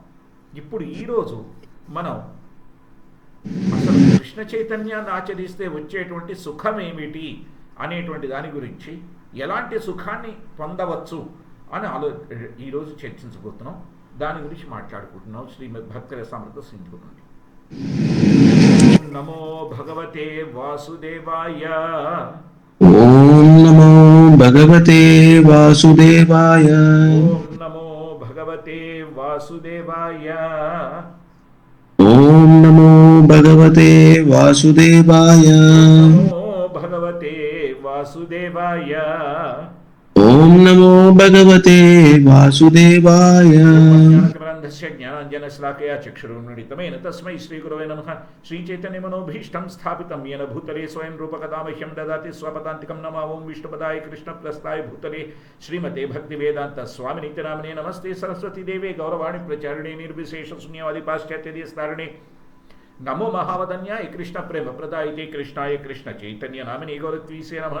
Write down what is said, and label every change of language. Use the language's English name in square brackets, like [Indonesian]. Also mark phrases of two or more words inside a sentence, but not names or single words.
[Telugu] ఇప్పుడు ఈరోజు మనం అసలు కృష్ణ చైతన్యాన్ని ఆచరిస్తే వచ్చేటువంటి సుఖం ఏమిటి అనేటువంటి దాని గురించి, ఎలాంటి సుఖాన్ని పొందవచ్చు అని ఈరోజు చర్చించబోతున్నాం. దాని గురించి మాట్లాడుకుంటున్నాం. శ్రీమద్ భక్తి రసామృత సింధు నుండి. [Sanskrit] నమో భగవతే వాసుదేవాయ. ఓం నమో భగవతే వాసుదేవాయ. ఓం నమో భగవతే వాసుదేవాయ. ఓం నమో భగవతే వాసుదేవాయ. నమో భగవతే వాసుదేవాయ. ఓం నమో భగవతే వాసుదేవాయ. జ్ఞానాంజనశ్లాకయా చక్షురున్మిళితమేన తస్మై శ్రీగురవే నమః. శ్రీచైతన్యమనోభీష్టం స్థాపితం येन భూతలే స్వయం రూపకదా మह्यं దదాతి స్వపదాంతికం నమావం విష్ణుపదాయ కృష్ణప్రస్థాయ భూతలే శ్రీమతే భక్తివేదాంత స్వామినిత్యనామినే నమస్తే సరస్వతీదేవే గౌరవాణి ప్రచారిణే నిర్విశేష శూన్యవాది పాశ్చాత్యదేశతారిణే నమో మహావదన్యాయ కృష్ణ ప్రేమ ప్రదాయితే కృష్ణాయ కృష్ణ చైతన్య నామినే గౌరత్వీసే నమః.